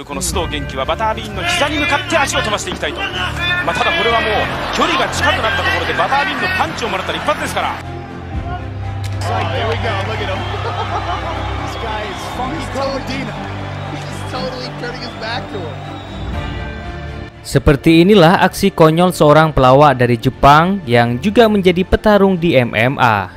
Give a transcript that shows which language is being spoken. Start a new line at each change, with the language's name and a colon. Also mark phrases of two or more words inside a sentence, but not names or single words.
Japanese: この須藤元気はバタービーンの膝に向かって足を飛ばしていきたいと。ただこれはもう距離が近くなったところでバタービーンのパンチをもらったら一発ですから。
Indonesian: Seperti inilah aksi konyol seorang pelawak dari Jepang yang juga menjadi petarung di MMA.